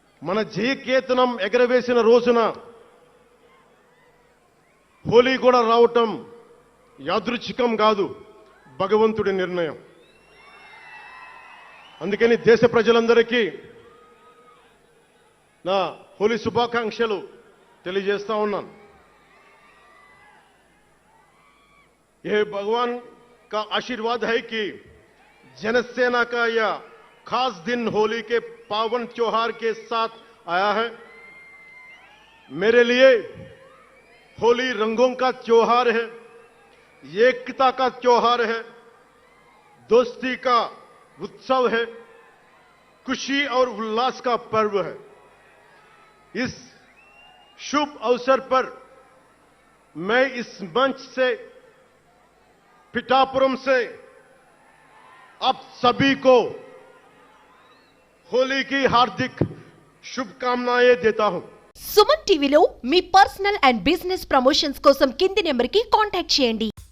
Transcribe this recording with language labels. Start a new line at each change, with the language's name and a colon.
Telugu: మన జయకేతనం ఎగరవేసిన రోజున హోలీ కూడా రావటం యాదృచ్ఛికం కాదు, భగవంతుడి నిర్ణయం. అందుకని దేశ ప్రజలందరికీ నా హోలీ శుభాకాంక్షలు తెలియజేస్తా ఉన్నాను.
Hindi: ये भगवान का आशीर्वाद है कि जनसेना का यह खास दिन होली के पावन त्योहार के साथ आया है. मेरे लिए होली रंगों का त्योहार है, एकता का त्योहार है, दोस्ती का उत्सव है, खुशी और उल्लास का पर्व है. इस शुभ अवसर पर मैं इस मंच से, पिठापुरम से आप सभी को होली की हार्दिक शुभकामनाएं देता हूं.
Telugu: సుమన్ టీవీలో మీ పర్సనల్ అండ్ బిజినెస్ ప్రమోషన్స్ కోసం కింది నెంబర్కి కాంటాక్ట్ చేయండి.